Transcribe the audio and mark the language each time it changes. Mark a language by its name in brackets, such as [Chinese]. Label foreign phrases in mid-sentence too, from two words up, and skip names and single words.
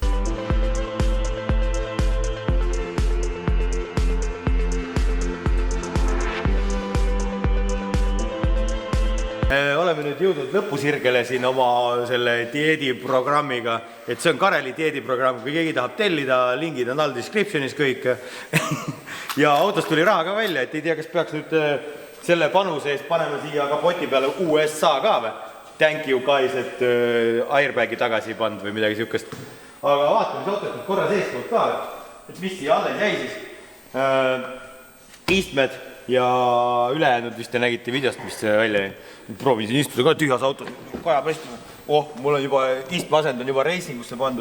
[Estonian] Oleme nüüd jõudnud lõpusirgele siin oma selle dieediprogrammiga, et see on Kareli dieediprogramm, kui keegi tahab tellida, lingid on all descriptionis kõik. Ja autost tuli raha ka välja, et ei tea, kas peaks nüüd selle panuse eest panema siia kapoti peale USA ka või? [English] Thank you guys, [Estonian] et airbagi tagasi ei pand või midagi siukest. Aga vaatame, mis autost nüüd korra seestpoolt ka, et mis siia alles jäi siis. Istmed ja ülejäänud vist te nägite videost, mis välja jäi. Proovin siin istuda ka tühjas autos, kajab hästi. Mul on juba, istmeasend on juba reisingusse pandud.